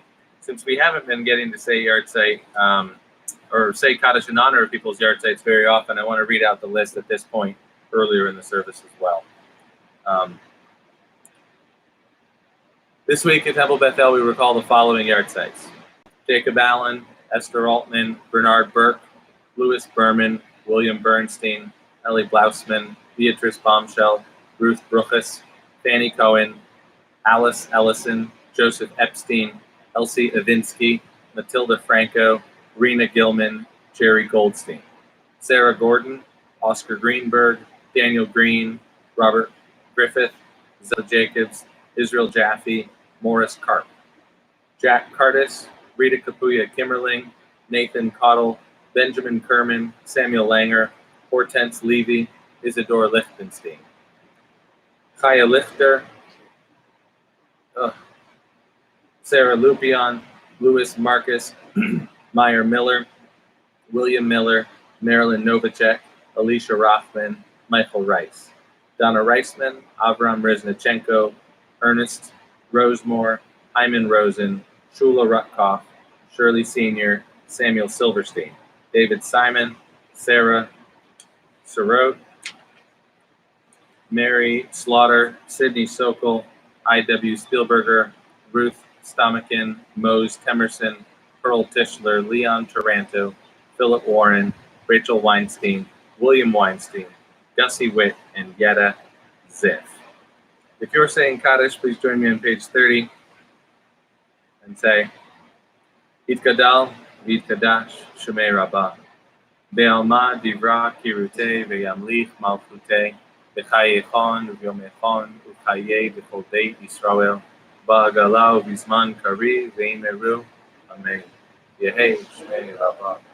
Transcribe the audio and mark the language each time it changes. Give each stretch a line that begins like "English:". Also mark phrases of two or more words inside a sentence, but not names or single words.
English: Since we haven't been getting to say Yartzeit, or say Kaddish in honor of people's Yartzeits very often, I want to read out the list at this point earlier in the service as well. This week at Temple Bethel, we recall the following Yartzeits: Jacob Allen, Esther Altman, Bernard Burke, Louis Berman, William Bernstein, Ellie Blausman, Beatrice Bombshell, Ruth Bruchus, Fanny Cohen, Alice Ellison, Joseph Epstein, Elsie Ivinsky, Matilda Franco, Rena Gilman, Jerry Goldstein, Sarah Gordon, Oscar Greenberg, Daniel Green, Robert Griffith, Zella Jacobs, Israel Jaffe, Morris Karp, Jack Cardis, Rita Kapuya Kimmerling, Nathan Cottle, Benjamin Kerman, Samuel Langer, Hortense Levy, Isidore Lichtenstein, Chaya Lichter, Sarah Lupion, Louis Marcus, Meyer Miller, William Miller, Marilyn Novacek, Alicia Rothman, Michael Rice, Donna Reisman, Avram Reznachenko, Ernest Rosemore, Hyman Rosen, Shula Rutkoff, Shirley Sr., Samuel Silverstein, David Simon, Sarah Sorot, Mary Slaughter, Sidney Sokol, I.W. Spielberger, Ruth Stomakin, Mose Temerson, Pearl Tischler, Leon Taranto, Philip Warren, Rachel Weinstein, William Weinstein, Gussie Witt, and Yetta Ziff. If you're saying Kaddish, please join me on page 30 and say,
Aramaic: יתגדל, יתקדש, שמיה רבא. בעלמא דברה קירותי וימליך מלכותי, בחייכון וביומכון ובחיי בכל בית ישראל, בעגלה ובזמן קריב ואמרו אמן. יהי שמי רבה.